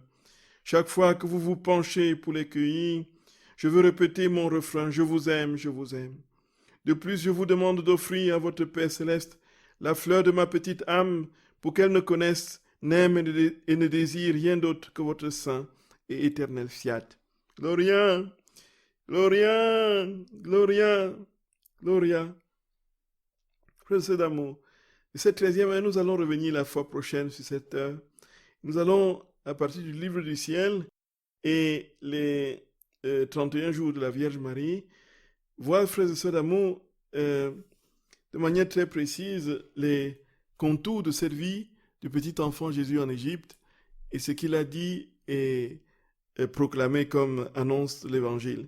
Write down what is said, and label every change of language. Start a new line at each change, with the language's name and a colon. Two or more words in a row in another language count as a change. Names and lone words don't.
French: Chaque fois que vous vous penchez pour les cueillir, je veux répéter mon refrain, je vous aime, je vous aime. De plus, je vous demande d'offrir à votre Père céleste la fleur de ma petite âme pour qu'elle ne connaisse, n'aime et ne désire rien d'autre que votre saint et éternel fiat.
Latin: Gloria, Gloria, Gloria. Gloria.
French: Frères et sœurs d'amour. Et cette 13e heure, nous allons revenir la fois prochaine sur cette heure. Nous allons, à partir du livre du ciel et les 31 jours de la Vierge Marie, voir, frères et sœurs d'amour, de manière très précise, les contours de cette vie du petit enfant Jésus en Égypte et ce qu'il a dit et proclamé comme annonce de l'Évangile.